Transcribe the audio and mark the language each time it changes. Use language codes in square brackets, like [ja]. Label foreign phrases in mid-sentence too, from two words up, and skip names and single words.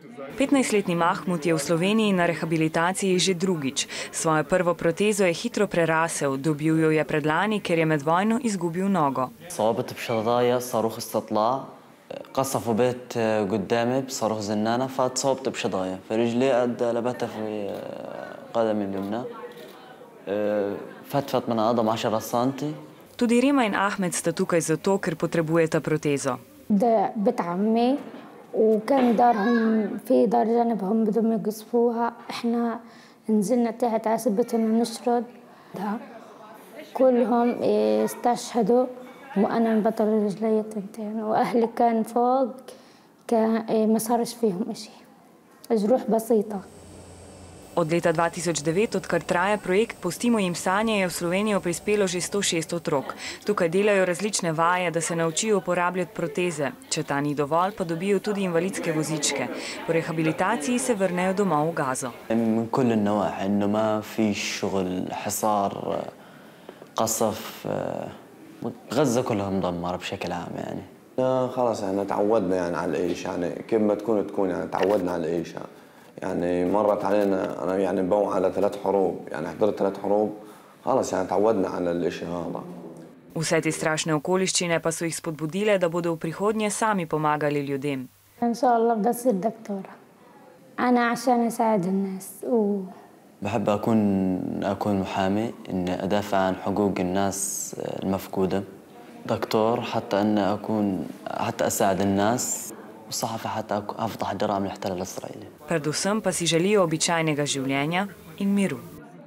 [sl] 15-letni Mahmud je v Sloveniji na rehabilitaciji že drugič. Svojo prvo protezo je hitro prerasel, dobil jo je predlani, ker je med vojno izgubil nogo. [ar] قصفوا بيت قدامي بصاروخ زنانة فاتصابت بشظايا في رجلي قد لبتها في قدمي اليمنى فتفت من عظم 10 سنتي. [sl] Tudi Rima in Ahmed sta tukaj zato, ker potrebujeta protezo. [ar] ده بيت عمي وكان دارهم في دار جنبهم بدهم يقصفوها، احنا نزلنا تحت عصبتهم نشرد كلهم استشهدوا وأنا انبطر رجلي تنتين وأهلي كان فوق ما صارش فيهم إشي، جروح بسيطة. [sl] Od leta 2009, odkar traja projekt Pustimo jim sanje, je v Slovenijo prispelo že 106 otrok. Tukaj delajo različne vaje, da se naučijo uporabljati proteze. Če ta ni dovolj, pa dobijo tudi invalidske vozičke. Po rehabilitaciji se vrnejo domov v Gazo. [ar] من كل النواحي إنه ما في شغل حصار قصف غزة كلها مدمرة بشكل عام يعني. خلاص يعني تعودنا يعني على العيش، يعني كيف ما تكون يعني تعودنا على العيش. يعني مرت علينا أنا يعني بوع على 3 حروب، يعني حضرت 3 حروب، خلاص يعني تعودنا على الشيء هذا. [sl] Vse te strašne okoliščine pa so jih spodbudile, da bodo v prihodnje sami pomagali ljudem. [ar] إن شاء الله بصير دكتورة. أنا عشان أساعد الناس بحب أكون محامي، إني أدافع عن حقوق الناس المفقودة. دكتور حتى أساعد الناس. والصحفي حتى أفضح جرائم الاحتلال الإسرائيلي. [sl] Predvsem pa si želijo običajnega življenja in miru.